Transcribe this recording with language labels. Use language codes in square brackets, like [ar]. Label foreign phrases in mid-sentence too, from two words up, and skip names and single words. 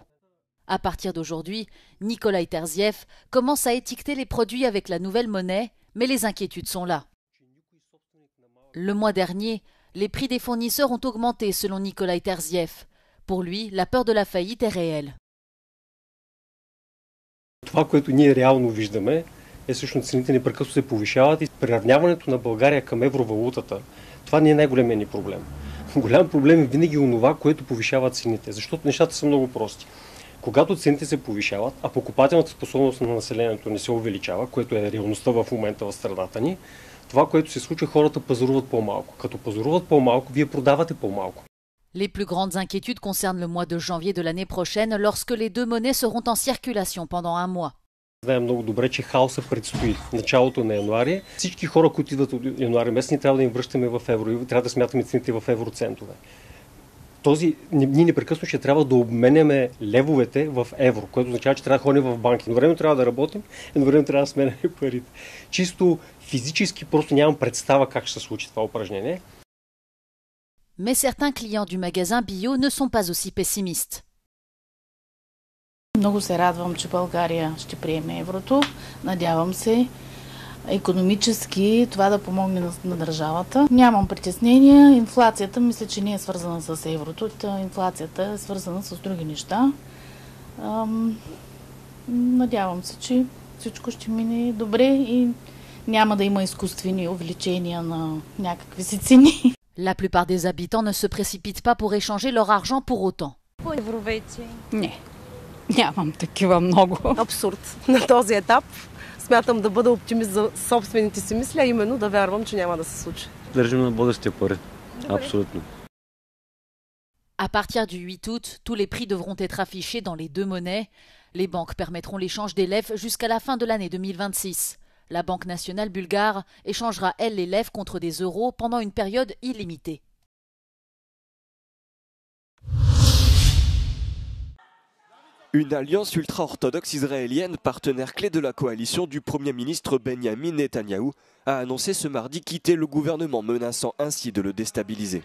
[fr] À partir d'aujourd'hui, Nikolai Terziev commence à étiqueter les produits avec la nouvelle monnaie, mais les inquiétudes sont là. Le mois dernier, les prix des fournisseurs ont augmenté selon Nikolai Terziev. Pour lui, la peur de la faillite est réelle. [bg] Това, което ние реално виждаме, е всъщност цените непрекъснато се повишават и приравняването на България към евровалутата. Това не е най-големият ни проблем. Голям проблем е винаги онова, което повишава цените, защото нещата са много прости. Когато цените се повишават, а покупателната способност на населението не се увеличава, което е реалността в момента в страната ни, това, което се случва, хората пазаруват по-малко. Като пазаруват по-малко, вие продавате по-малко. [fr] Les plus grandes inquiétudes concernent le mois de janvier de l'année prochaine, lorsque les deux monnaies seront en circulation pendant un mois. [bg] Знаем много добре, че хаоса предстои началото на януари. Всички хора, които идват от януари месец, ние трябва да им връщаме в евро и трябва да смятаме цените в евроцентове. Ние непрекъснато ще трябва да обменяме левовете в евро, което означава, че трябва да ходим в банки. Едновременно трябва да работим, едновременно трябва да сменяме парите. Чисто физически просто нямам представа как ще се случи това упражнение. [fr] Mais certains clients du magasin bio ne sont pas aussi pessimistes. [bg] Много се радвам, че България ще приеме еврото. Надявам се икономически това да помогне на държавата. Нямам притеснения. Инфлацията мисля, че не е свързана с еврото. Инфлацията е свързана с други неща. Надявам се, че всичко ще мине добре и няма да има изкуствени увеличения на някакви си цени. [fr] La plupart des habitants ne se précipitent pas pour échanger leur argent pour autant. [bg] Не, нямам такива много. Абсурд. На този етап смятам да бъда оптимист за собствените си мисли, а именно да вярвам, че няма да се случи. Държим на бъдещите пари. Абсолютно. [fr] À partir du 8 août, tous les prix devront être affichés dans les deux monnaies. Les banques permettront l'échange des levs jusqu'à la fin de l'année 2026. La Banque nationale bulgare échangera, elle, les levs contre des euros pendant une période illimitée. Une alliance ultra-orthodoxe israélienne, partenaire clé de la coalition du Premier ministre Benjamin Netanyahou, a annoncé ce mardi quitter le gouvernement, menaçant ainsi de le déstabiliser.